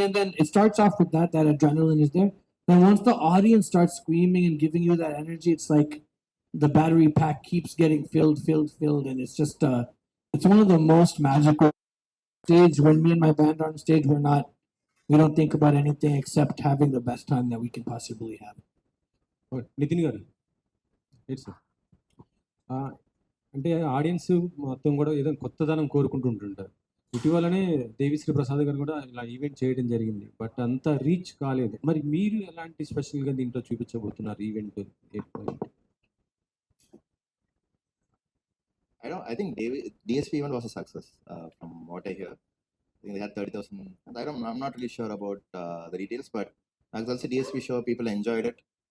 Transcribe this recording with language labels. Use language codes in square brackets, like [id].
[en] And then it starts off with that adrenaline is there. Then once the audience starts screaming and giving you that energy, it's like the battery pack keeps getting filled, and it's just it's one of the most magical stage. When me and my band are on stage, we don't think about anything except having the best time that we can possibly have. [te] Nitin గారు sir, అంటే audience మొత్తం కూడా ఏదో కొత్తదనం కోరుకుంటుంటారు. ఇటీవలనే దేవిశ్రీ ప్రసాద్ గారు కూడా ఇలా ఈవెంట్ చేయడం జరిగింది, బట్ అంత రీచ్ కాలేదు. మరి మీరు ఎలాంటి స్పెషల్గా దీంట్లో చూపించబోతున్నారు event? [en] I think DSP event was a success from what I hear. I think they had 30,000. I'm not really sure about the details, but I also DSP show people enjoyed it.